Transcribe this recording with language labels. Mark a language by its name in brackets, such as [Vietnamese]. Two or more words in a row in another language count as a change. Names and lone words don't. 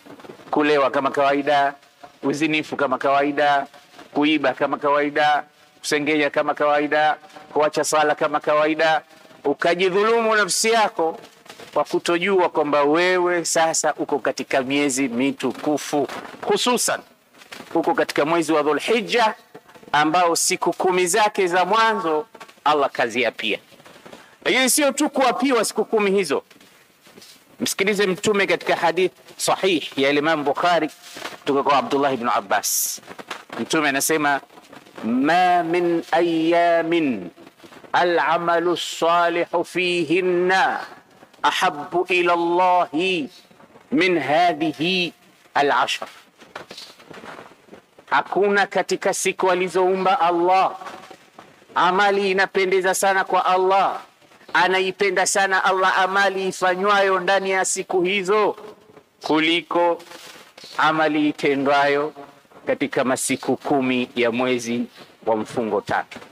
[Swahili] kulewa kama kawaida, uzinifu kama kawaida, kuiba kama kawaida, kusengenya kama kawaida, kuacha sala kama kawaida, ukajidhulumu nafsi yako kwa kutojua kwamba wewe sasa uko katika miezi mitukufu, hususan uko katika mwezi wa Dhulhijja ambao siku 10 zake za mwanzo Allah kaziapia. Lakini sio tu kuapiwa siku 10 hizo. Msikilize Mtume katika hadith sahih ya Imam Bukhari kutoka kwa Abdullah ibn Abbas. Mtume anasema, [Arabic] ما من أيام العمل الصالح فيهن أحب إلى الله من هذه العشر. [Swahili] Hakuna katika siku alizoumba Allah amali inapendeza sana kwa Allah, anaipenda sana Allah amali ifanywayo ndani ya siku hizo kuliko amali itendwayo katika masiku 10 ya mwezi wa mfungo 3.